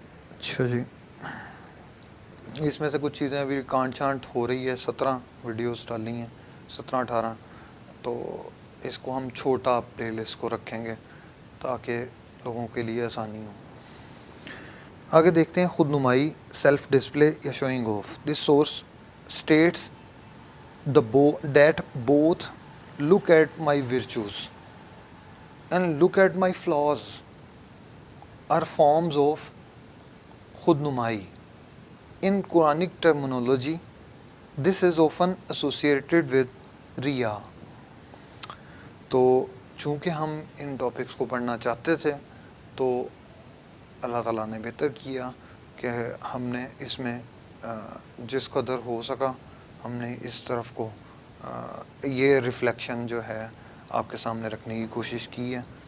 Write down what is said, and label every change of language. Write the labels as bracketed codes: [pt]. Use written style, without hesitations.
[ur] اچھا جی, اس میں سے کچھ چیزیں ابھی کانٹ چھانٹ ہو رہی ہے, 17 ویڈیوز ڈالی ہیں, 17-18, تو اس کو ہم چھوٹا پلے لسٹ کو رکھیں گے تاکہ لوگوں کے لیے آسانی ہو. آگے دیکھتے ہیں خود نمائی, سیلف ڈسپلے یا شوئنگ of. [en] This source states that both look at my virtues and look at my flaws are forms of khud numai. In Quranic terminology, this is often associated with riya. [ur] تو چونکہ ہم ان topics کو پڑھنا چاہتے تھے تو اللہ تعالیٰ نے بہتر کیا کہ ہم نے اس میں جس قدر ہو سکا ہم نے اس طرف کو یہ ریفلیکشن جو ہے آپ کے سامنے رکھنے کی کوشش کی ہے.